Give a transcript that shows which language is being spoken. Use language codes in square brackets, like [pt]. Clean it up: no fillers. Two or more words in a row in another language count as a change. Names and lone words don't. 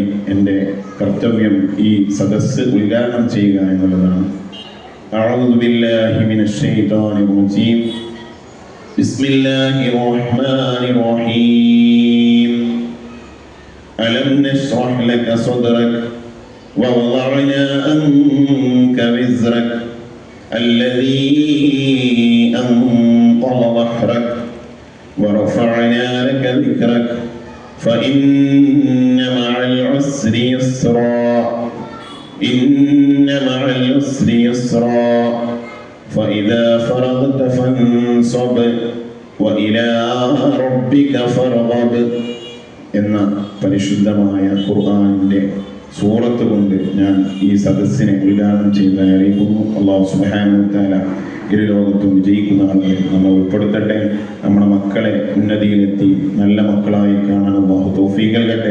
[ml] എൻ്റെ കർത്തവ്യം ഈ സദസ്സ് ഉദ്ഘാടനം ചെയ്യുക എന്നുള്ളതാണ്. [ar] أعوذ بالله من الشيطان الرجيم. بسم الله الرحمن الرحيم. ألم نشرح لك صدرك ووضعنا عنك وزرك الذي أنقض ظهرك ورفعنا لك ذكرك فإن مع العسر يسرا إن مع العسر يسرا فإذا فرغت فانصب وإلى ربك فارغب. [ml] എന്ന പരിശുദ്ധമായ ഖുർആനിന്റെ സൂറത്ത് കൊണ്ട് ഞാൻ ഈ സദസ്സിനെ ഉദ്ഘാടനം ചെയ്തതായി അറിയിക്കുന്നു. അല്ലാഹു [ar] سبحانه وتعالى [ml] ഇരു ലോകത്തും വിജയിക്കുന്ന ആളുകളിൽ നമ്മൾ ഉൾപ്പെടുത്തട്ടെ. നമ്മുടെ മക്കളെ ഉന്നതിയിലെത്തി നല്ല മക്കളായി കാണാൻ അല്ലാഹു തൗഫീഖ് നൽകട്ടെ.